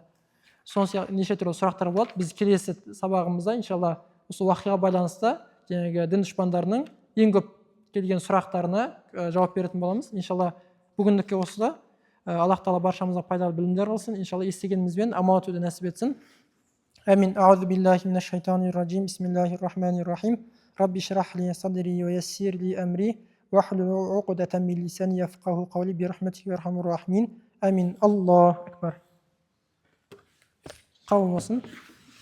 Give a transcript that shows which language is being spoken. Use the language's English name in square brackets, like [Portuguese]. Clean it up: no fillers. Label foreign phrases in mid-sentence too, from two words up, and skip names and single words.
[Kazakh] Сол сияқты неше түрлі сұрақтар болады. Біз келесі сабағымызда иншалла осы уахиға байланысты жаңағы дін дұшпандарының ең көп келген сұрақтарына жауап беретін боламыз. Иншалла бүгіндікке осыда. Аллах тағала баршамызға пайдалы білімдер қылсын. Иншалла естігенімізбен амал етуді нәсіп етсін. Амин. [Arabic] أعوذ بالله من الشيطان الرجيم. بسم الله الرحمن الرحيم. رب اشرح لي صدري ويسر لي أمري واحلل عقدة من لساني يفقهوا قولي برحمتك يا أرحم الراحمين. آمين. الله أكبر. [Kazakh] Қабыл болсын.